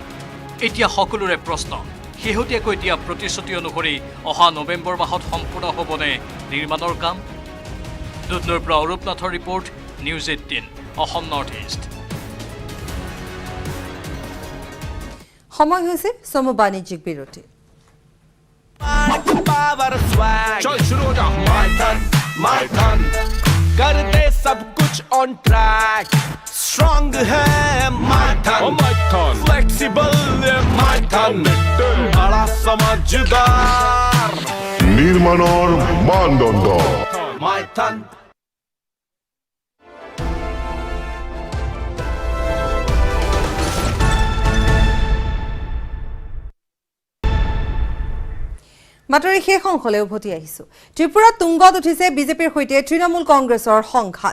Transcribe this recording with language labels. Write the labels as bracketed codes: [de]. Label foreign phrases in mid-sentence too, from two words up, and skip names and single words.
[as] এতিয়া সকলোৰে প্ৰশ্ন, শেহতীয়াকৈ দিয়া প্ৰতিশ্ৰুতি অনুসৰি অহা নৱেম্বৰ মাহত সম্পূৰ্ণ হ'বনে নিৰ্মাণৰ কাম? দুধনৈৰ পৰা অৰূপ নাথৰ ৰিপৰ্ট, নিউজ ১৮ অসম নৰ্থ ইষ্ট। সময় হৈছে চমু বাণিজ্যিক বিৰতি। [hi] चल शुरू हो जा माय धन कर दे सब कुछ [en] on track [hi] स्ट्रॉन्ग है माय धन फ्लेक्सिबल माय धन बड़ा समझदार [as] নির্মাণৰ মানদণ্ড [hi] माय धन [as] বাতৰি শেষ অংশলৈ উভতি আহিছো। ত্ৰিপুৰাত তুংগত উঠিছে বিজেপিৰ সৈতে তৃণমূল কংগ্ৰেছৰ সংঘাত।